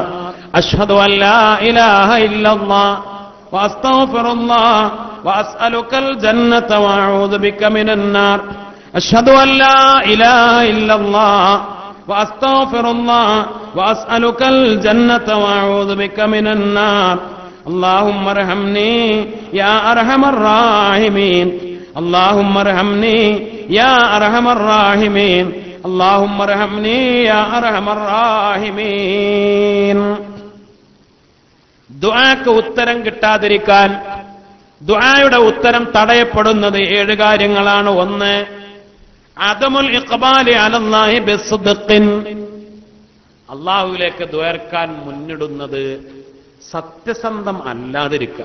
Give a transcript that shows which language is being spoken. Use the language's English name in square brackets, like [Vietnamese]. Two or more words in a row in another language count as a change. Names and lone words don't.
[Arabic] أشهد أن لا إله إلا الله وأستغفر الله وأسألك الجنة وأعوذ بك من النار. أشهد أن لا إله إلا الله وأستغفر الله وأسألك الجنة وأعوذ بك من النار. اللهم ارحمني يا ارحم الراحمين اللهم ارحمني يا ارحم الراحمين اللهم ارحمني يا ارحم الراحمين. [Malayalam] ദുആക്ക് ഉത്തരം കിട്ടാതിരിക്കാൻ, ദുആയുടെ ഉത്തരം തടയപ്പെടുന്നത് 7 കാര്യങ്ങളാണ്. 1, [Arabic] عدم الإقبال على الله بصدق, [Malayalam] അല്ലാഹുവിലേക്ക് ദ്വാരക്കാൻ മുന്നിടുന്നത് സത്യസന്ധം അല്ലാതിരിക്കുക.